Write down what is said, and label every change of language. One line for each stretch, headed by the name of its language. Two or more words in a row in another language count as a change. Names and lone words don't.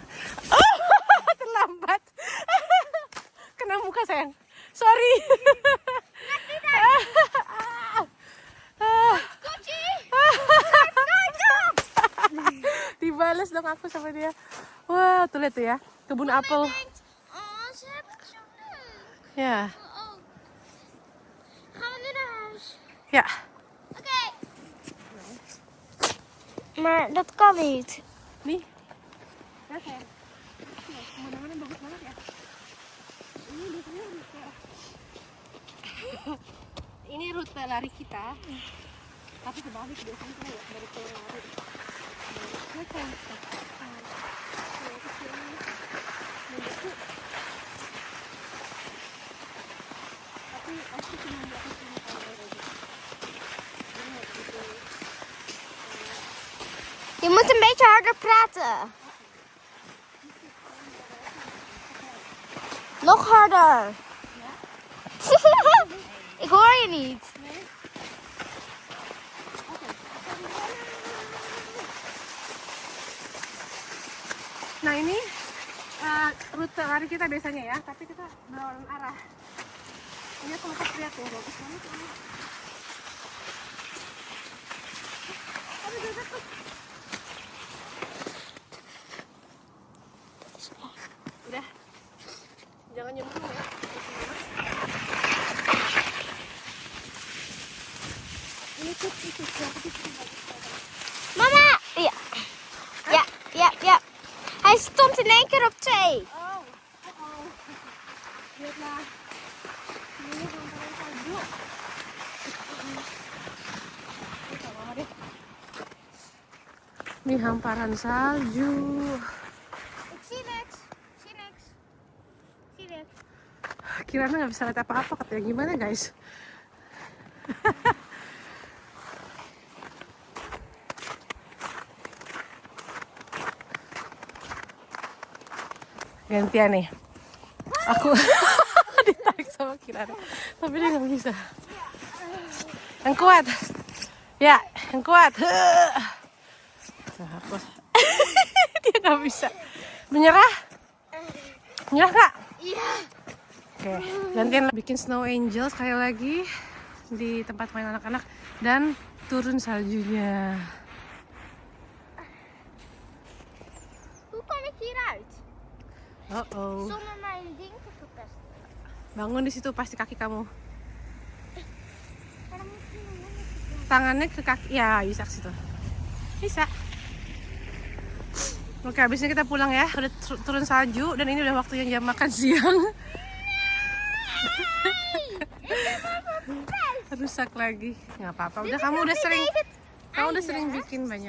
Indonesian: Oh, terlambat. Kena muka sayang. Sorry. Dibalas dong aku sama dia. Wah, tuh lihat tuh ya, kebun apel.
Dutch: Oh, ze hebben het zo leuk.
Indonesian: Ya,
Dutch: Oh. Gaan we nu naar huis?
Indonesian: ya.
Dutch: Oké. Maar dat kan niet.
Indonesian: Nih. Ya sayang. Pemandangannya bagus banget ya. Ini biasanya rute. Ini rute lari kita. Tapi kebalik biasanya kita ya dari pulang lari. Tapi aku cuma di atas 5 tahun aja.
Dutch: Je moet een beetje harder praten. Nog harder. Ik hoor je niet.
Indonesian: Nah ini rute lari kita biasanya ya, tapi kita berlawanan arah. Ini aku lepas lihat tuh, bagus banget ini. Udah, jangan nyemplung ya. Ini tuh Mama!
Dutch: Ja. Ja, ja, ja. Hij stond in één keer op 2.
Indonesian: oh. Lihatlah. Ini hamparan salju. Ini hamparan salju.
Dutch: Ik zie niks. Zie niks. Zie niks.
Indonesian: Kirana nggak bisa lihat apa-apa, katanya gimana guys? Gantian nih. Aku ditarik sama Kirana, tapi dia nggak bisa. Yang kuat. Ya, yang kuat. Nah, aku. Dia nggak bisa. Menyerah? Menyerah nggak?
Dutch: Ja.
Indonesian: Oke, gantian bikin
English: snow angel
Indonesian: sekali lagi di tempat main anak-anak dan turun saljunya.
Dutch: Hoe kom ik hieruit? Oh, Zonder mijn ding te verpesten.
Indonesian: bangun di situ pasti kaki kamu.
Dutch: Maar dan moet je mijn handen doen.
Indonesian: Tangannya ke kaki, ya bisa ke situ. Bisa. Oke, habis ini kita pulang ya. Udah turun salju dan ini udah waktunya jam makan siang. Rusak lagi. Nggak apa-apa. Udah kamu udah sering bikin banyak.